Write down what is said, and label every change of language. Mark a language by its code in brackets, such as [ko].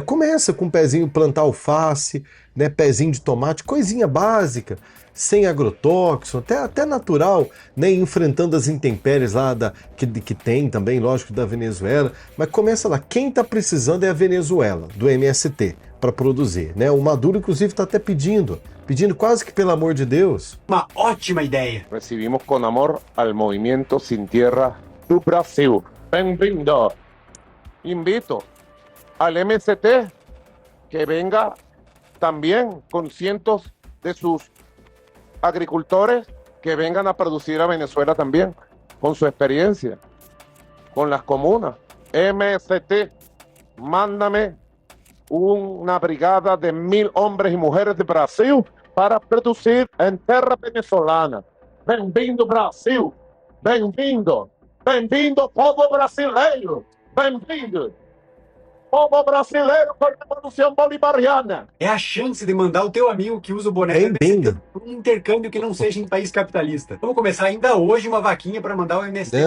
[pt] Começa com um pezinho plantar alface, né? Pezinho de tomate, coisinha básica, sem agrotóxico, até natural, né? Enfrentando as intempéries lá que tem também, lógico, da Venezuela. Mas começa lá, quem está precisando é a Venezuela, do MST, para produzir, né? O Maduro, inclusive, está até pedindo quase que pelo amor de Deus. Uma ótima ideia. [es] Recibimos con amor al movimiento Sin Tierra do Brasil. [pt] Bem-vindo. [es] Invito al MST que venga también con cientos de sus agricultores que vengan a producir a Venezuela también, con su experiencia, con las comunas. MST, mándame una brigada de 1.000 hombres y mujeres de Brasil para producir en terra venezolana. [pt] Bem-vindo, Brasil! Bem-vindo! Bem-vindo, povo brasileiro! Bem-vindo! Povo brasileiro com a Revolução Bolivariana! É a chance de mandar o teu amigo que usa o boné do MST Bem-vindo. para um intercâmbio que não seja em país capitalista. Vamos começar ainda hoje uma vaquinha para mandar o MST.